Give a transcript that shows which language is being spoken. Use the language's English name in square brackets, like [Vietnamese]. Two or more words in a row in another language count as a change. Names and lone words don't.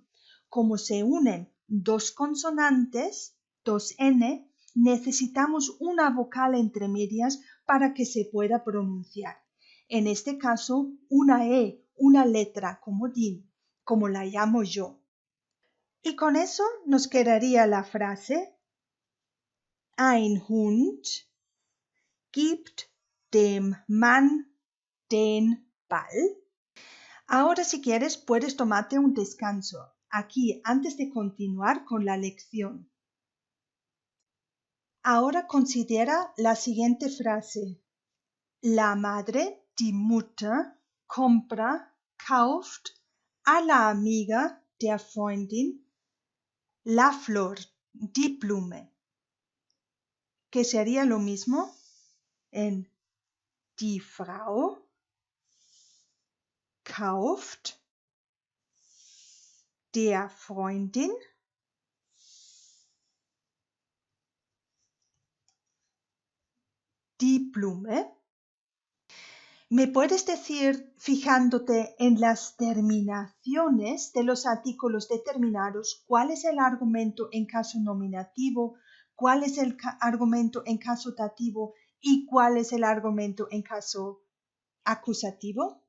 [Spanish] Como se unen dos consonantes, dos N, necesitamos una vocal entre medias para que se pueda pronunciar. En este caso, una E, una letra como din, como la llamo yo. Y con eso nos quedaría la frase: [German] Ein Hund gibt dem Mann den Ball. [Spanish] Ahora, si quieres, puedes tomarte un descanso aquí antes de continuar con la lección. Ahora considera la siguiente frase. La madre, [German] die Mutter, kauft [Spanish] a la amiga, [German] der Freundin, [Spanish] la flor, [German] die Blume. [Spanish] Que sería lo mismo en [German] die Frau kauft der Freundin die Blume. [Spanish] ¿Me puedes decir, fijándote en las terminaciones de los artículos determinados, cuál es el argumento en caso nominativo, cuál es el argumento en caso dativo y cuál es el argumento en caso acusativo?